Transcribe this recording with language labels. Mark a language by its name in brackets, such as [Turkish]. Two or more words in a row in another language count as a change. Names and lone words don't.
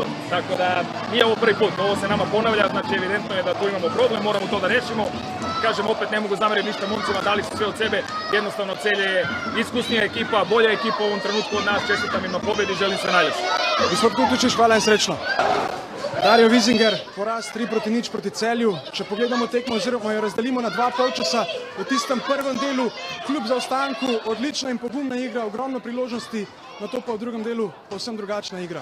[Serbian] Tako da nije ovo prvi put, ovo se nama ponavlja, znači evidentno je da tu imamo problem, moramo to da rešimo. Kažem, opet ne mogu zameriti ništa momcima, dali su sve od sebe, jednostavno Celje je iskusnija ekipa, bolja ekipa u ovom trenutku od nas, čestitam im na pobedi, želim sve najljepše. [Slovenian] Gospod Kuršušić, hvala in srečno. Dario Vizinger, poraz 3-0 proti Celju. Če pogledamo tekmo oziroma jo razdelimo na 2 polčasa, v tistem prvem delu kljub zaostanku odlična in pogumna igra, ogromno priložnosti, na to pa v drugem delu povsem drugačna igra.